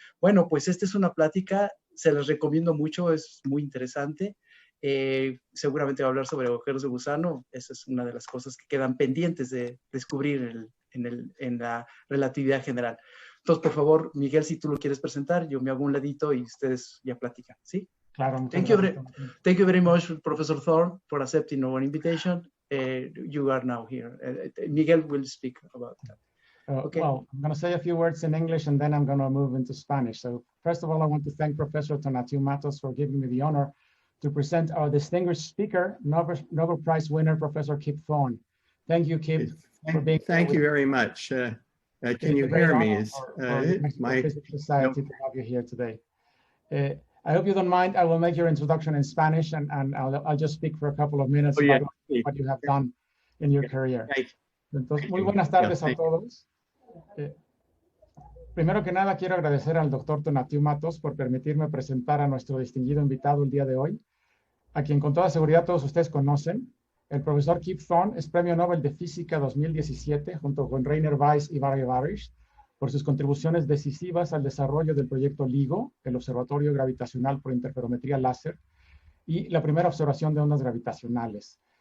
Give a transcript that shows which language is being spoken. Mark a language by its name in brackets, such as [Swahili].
[Spanish] Bueno, pues esta es una plática, se las recomiendo mucho, es muy interesante. Seguramente va a hablar sobre agujeros de gusano. Esa es una de las cosas que quedan pendientes de descubrir en la relatividad general. Entonces, por favor, Miguel, si tú lo quieres presentar, yo me hago un ladito y ustedes ya platican, ¿sí? Claro. [English] Thank you very much, Professor Thorne, for accepting our invitation. You are now here. Miguel will speak about that. Okay. Well, I'm going to say a few words in English and then I'm going to move into Spanish. So first of all, I want to thank Professor Tonatiuh Matos for giving me the honor to present our distinguished speaker, Nobel Prize winner, Professor Kip Thorne. Thank you, Kip, for being here. Thank you very much. Can you hear me? My Physics Society to have you here today. I hope you don't mind. I will make your introduction in Spanish, and I'll just speak for a couple of minutes about what you have done in your career. [Spanish] Entonces, muy buenas tardes a todos. Primero que nada, quiero agradecer al doctor Tonatiuh Matos por permitirme presentar a nuestro distinguido invitado el día de hoy, a quien con toda seguridad todos ustedes conocen. El profesor Kip Thorne es Premio Nobel de Física 2017, junto con Rainer Weiss y Barry Barish, por sus contribuciones decisivas al desarrollo del proyecto LIGO, el Observatorio Gravitacional por Interferometría Láser, y la primera observación de ondas gravitacionales.